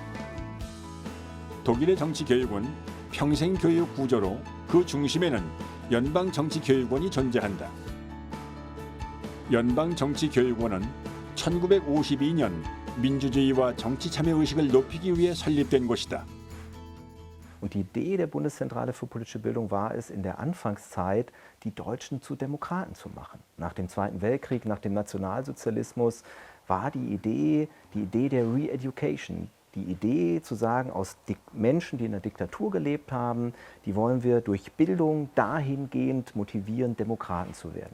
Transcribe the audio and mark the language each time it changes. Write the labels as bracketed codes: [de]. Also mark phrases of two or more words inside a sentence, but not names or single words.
[ko] 독일의 정치 교육은 평생 교육 구조로 그 중심에는 연방정치교육원이 존재한다. 연방정치교육원은 1952년 민주주의와 정치 참여 의식을 높이기 위해 설립된 곳이다. [de] Und die Idee der Bundeszentrale für politische Bildung war es, in der Anfangszeit die Deutschen zu Demokraten zu machen. Nach dem Zweiten Weltkrieg, nach dem Nationalsozialismus war die Idee der Re-Education. Die Idee zu sagen, aus Menschen, die in der Diktatur gelebt haben, die wollen wir durch Bildung dahingehend motivieren, Demokraten zu werden.